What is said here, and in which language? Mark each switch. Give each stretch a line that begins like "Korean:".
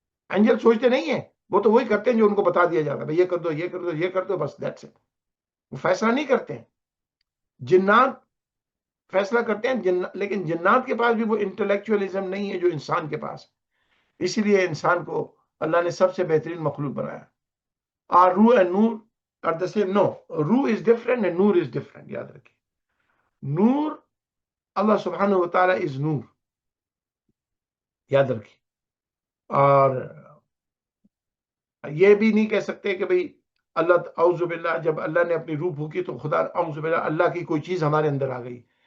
Urdu: Angels سوچتے نہیں ہیں، وہ تو وہی کرتے ہیں جو ان کو بتا دیا جاتا ہے، یہ کر دو، یہ کر دو، یہ کر دو، بس
English: that's it.
Urdu: وہ فیصلہ نہیں کرتے ہیں. جنات فیصلہ کرتے ہیں، لیکن جنات کے پاس بھی وہ انٹلیکچولیزم نہیں ہے جو انسان کے پاس. اسی لیے انسان کو اللہ نے سب سے بہترین مخلوق بنایا.
English: اور ruh and noor are the same. No, ruh is different and noor is different.
Urdu: یاد رکھیے، نور، اللہ سبحانہ و تعالیٰ is نور. یاد رکھیے. اور یہ بھی نہیں کہہ سکتے کہ بھئی اللہ اعوذ باللہ جب اللہ نے اپنی روح پھونکی تو خدا اعوذ باللہ اللہ کی کوئی چیز ہمارے اندر آ گئی.